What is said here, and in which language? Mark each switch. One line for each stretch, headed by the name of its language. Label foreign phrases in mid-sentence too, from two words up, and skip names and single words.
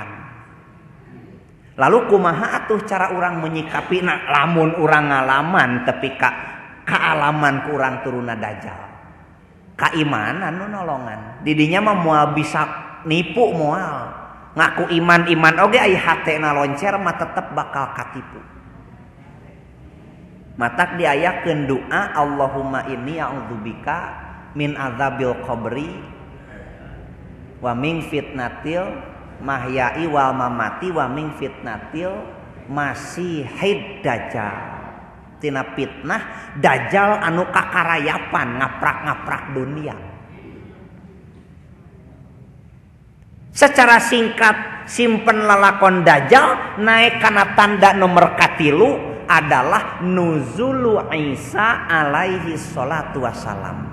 Sundanese: Lalu kumaha atuh cara urang menyikapi lamun urang ngalaman tepi ka kaalaman ku urang turuna Dajjal. Kaimanan nu nolongan. Di dinya mah moal bisa nipu moal. Ngaku iman oge aya hatena loncer mah tetep bakal katipu. Matak diayakeun doa
Arabic: اللهم إني أعوذ بك من عذاب القبر ومن فتنة المحيا والممات ومن فتنة المسيح الدجال.
Sundanese: Tina fitnah Dajjal anu kakarayapan ngaprak-ngaprak dunia.
Indonesian: Secara singkat
Sundanese: simpen lalakon Dajjal naik kana tanda nomor katilu adalah
Arabic: نزول عيسى عليه الصلاة والسلام.